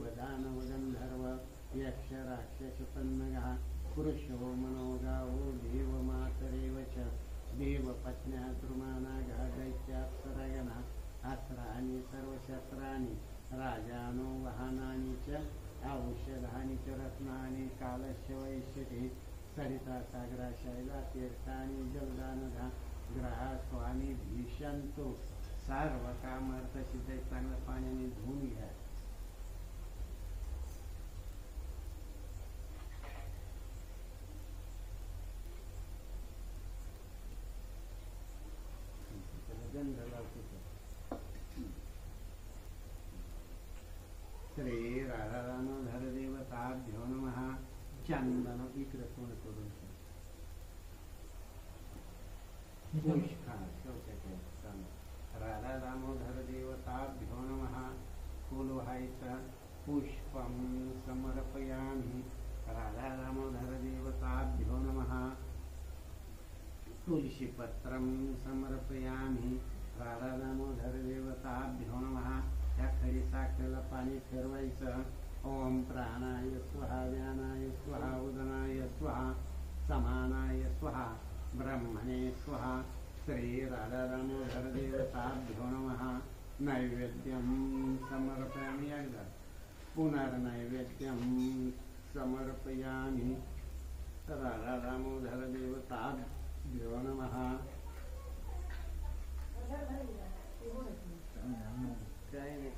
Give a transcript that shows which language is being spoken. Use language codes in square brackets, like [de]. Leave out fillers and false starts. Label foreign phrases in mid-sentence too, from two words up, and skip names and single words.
[sa] दानव गंधर्व यक्ष राक्षस पन्नगा पुरुषो मनोगावो देव मातरेव च देव पत्न्या द्रुमानागा दैत्याप्सरगणा अस्त्राणि सर्वशस्त्राणि राजानो वाहनानि च औषधानि च रत्नानि कालस्य वैश्यते सरिता सागरा शैला तीर्थानि जलदानधा ग्रहा स्वामी भीषंतो सर्व कामार्थ सिद्ध [mr] चांगल्या पाण्याने धुवून घ्या गंध लावतो [sa] श्री राधा दामोदर देवताभ्यो नमः [mr] चंदन इकडे कोण करून [sa] राधा दामोदर देवताभ्यो नमः [mr] फूल व्हायचं [sa] पुष्पं समर्पयामि राधा दामोदर देवताभ्यो नमः तुलसीपत्रं समर्पयामि राधा दामोदर देवताभ्यो नमः [mr] या खरी साखरेला पाणी फिरवायचं [sa] ओम प्राणाय स्वाहा व्यानाय स्वाहा उदनाय स्वाहा समानाय स्वाहा ब्रह्मणे स्वाहा श्री राधा दामोदर देवताभ्यो नमः नैवेद्यं समर्पयामि एकदा पुनर्नैवेद्यं समर्पयामि राधा दामोदर देवताभ्यो नमः काही